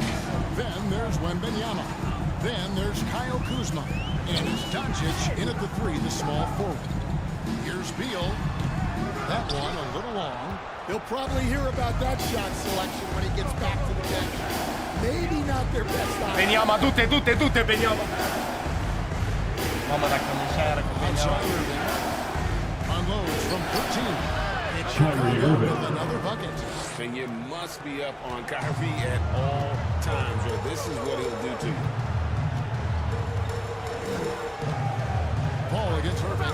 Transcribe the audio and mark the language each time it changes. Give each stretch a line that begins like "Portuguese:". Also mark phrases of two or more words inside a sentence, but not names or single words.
English: Then there's Wembanyama. Then there's Kyle Kuzma. And it's Doncic in at the 3, the small forward. Here's Beal. That one a little long. He'll probably hear about that shot selection when he gets back to the bench. Maybe not their best option.
Romanian: Beniama, du-te, Beniama! Mamă, dacă nu așa era cu
English: Outside Beniama. Irving. Unloads from 13. It's Kyrie Chicago Irving. with another bucket. And you must be up on Kyrie at all times, or this is what he'll do to you. Paul against Irving.